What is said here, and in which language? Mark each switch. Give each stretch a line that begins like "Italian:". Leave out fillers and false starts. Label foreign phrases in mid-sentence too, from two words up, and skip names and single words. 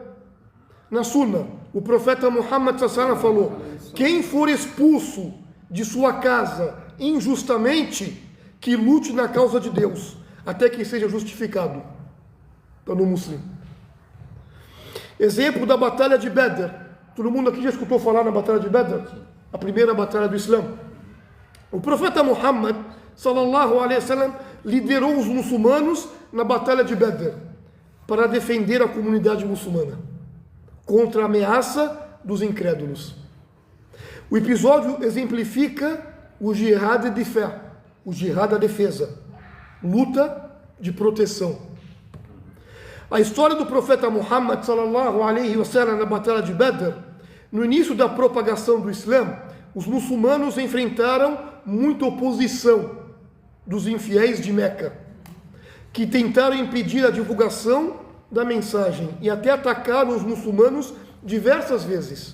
Portuguese: Na Sunna, o profeta Muhammad sallallahu falou: quem for expulso de sua casa injustamente, que lute na causa de Deus, até que seja justificado. Está no Muslim. Exemplo da batalha de Badr. Todo mundo aqui já escutou falar na batalha de Badr? A primeira batalha do Islã. O profeta Muhammad
Arabic: صلى الله عليه وسلم
Portuguese: liderou os muçulmanos na batalha de Badr para defender a comunidade muçulmana contra a ameaça dos incrédulos. O episódio exemplifica o jihad de fé, o jihad da defesa, luta de proteção. A história do profeta Muhammad
Arabic: صلى الله عليه وسلم
Portuguese: na batalha de Badr, no início da propagação do Islã, os muçulmanos enfrentaram muita oposição dos infiéis de Meca, que tentaram impedir a divulgação da mensagem e até atacaram os muçulmanos diversas vezes.